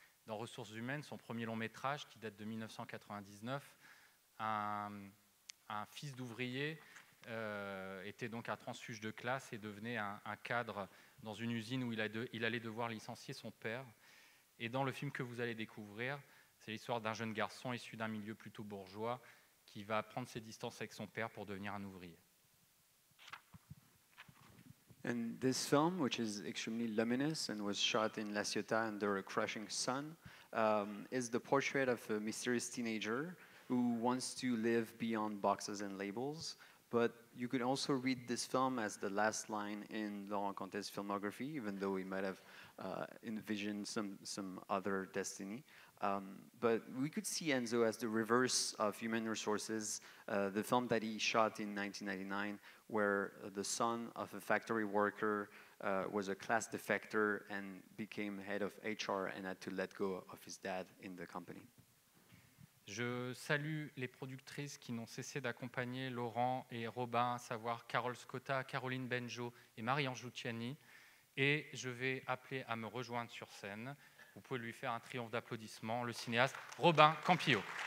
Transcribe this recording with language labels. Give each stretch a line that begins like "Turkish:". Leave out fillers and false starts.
French: Dans Ressources humaines, son premier long métrage, qui date de 1999, un fils d'ouvrier était donc un transfuge de classe et devenait un cadre dans une usine où il allait devoir licencier son père. Et dans le film que vous allez découvrir, c'est l'histoire d'un jeune garçon issu d'un milieu plutôt bourgeois qui va prendre ses distances avec son père pour devenir un ouvrier.
English: And this film, which is extremely luminous and was shot in La Ciotat under a crushing sun, is the portrait of a mysterious teenager who wants to live beyond boxes and labels. But you could also read this film as the last line in Laurent Cantet's filmography, even though he might have envisioned some other destiny. But we could see Enzo as the reverse of Human Resources, the film that he shot in 1999, where the son of a factory worker was a class defector and became head of HR and had to let go of his dad in the company.
French: Je salue les productrices qui n'ont cessé d'accompagner Laurent et Robin, à savoir Carole Scotta, Caroline Benjo et Marie-Ange Luciani. Et je vais appeler à me rejoindre sur scène. Vous pouvez lui faire un triomphe d'applaudissements, le cinéaste Robin Campillo.